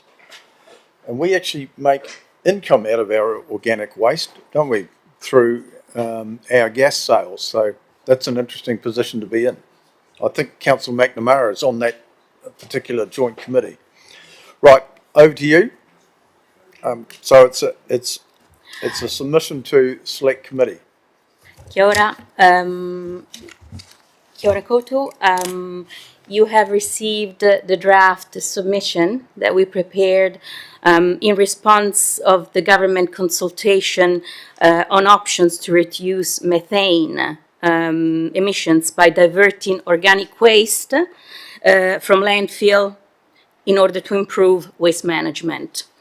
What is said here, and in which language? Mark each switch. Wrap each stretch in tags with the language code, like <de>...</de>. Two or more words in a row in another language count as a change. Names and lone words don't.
<en>And we actually make income out of our organic waste, don't we, through our gas sales. So that's an interesting position to be in. I think Councillor McNamara is on that particular joint committee. Right, over to you. So it's a submission to select committee.</en> <mi>Kia ora. Kia ora koutou.</mi> <en>You have received the draft submission that we prepared in response of the government consultation on options to reduce methane emissions by diverting organic waste from landfill in order to improve waste management.</en>